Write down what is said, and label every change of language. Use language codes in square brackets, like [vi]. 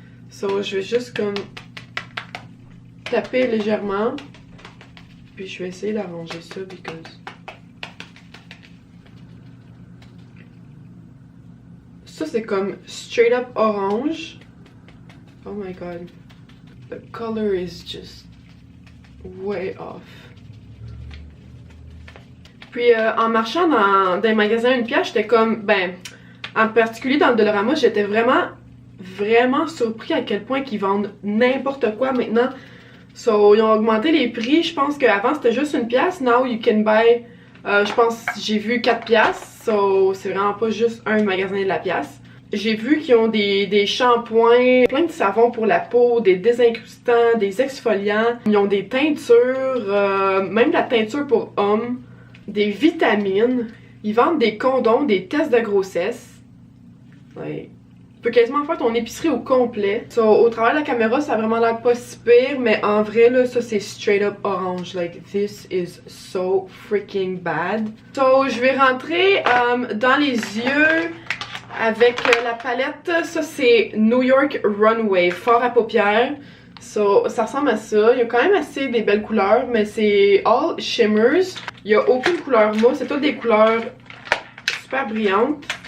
[fr] So je vais juste comme taper légèrement. Puis je vais essayer d'arranger ça [en] because... [fr] Ça c'est comme [en] straight up orange. Oh my god. The color is just way off. [fr] Puis en marchant dans un magasin Une Pièce, j'étais comme, ben, en particulier dans le Dollarama, j'étais vraiment surpris à quel point qu'ils vendent n'importe quoi maintenant. So, ils ont augmenté les prix. Je pense qu'avant c'était juste 1$. [en] Now you can buy, [fr] je pense, j'ai vu 4$. So, c'est vraiment pas juste un magasin de la pièce. J'ai vu qu'ils ont des shampoings, plein de savons pour la peau, des désincrustants, des exfoliants. Ils ont des teintures, même de la teinture pour hommes, des vitamines. Ils vendent des condoms, des tests de grossesse. Ouais. Tu peux quasiment faire ton épicerie au complet. So, au travers de la caméra, ça a vraiment l'air pas si pire, mais en vrai, là, ça c'est [en] straight up orange. Like, this is so freaking bad. [fr] So, je vais rentrer dans les yeux avec la palette. Ça c'est New York Runway, fort à paupières. So, ça ressemble à ça. Il y a quand même assez des belles couleurs, mais c'est [en] all shimmers. [fr] Il n'y a aucune couleur mousse, c'est toutes des couleurs super brillantes.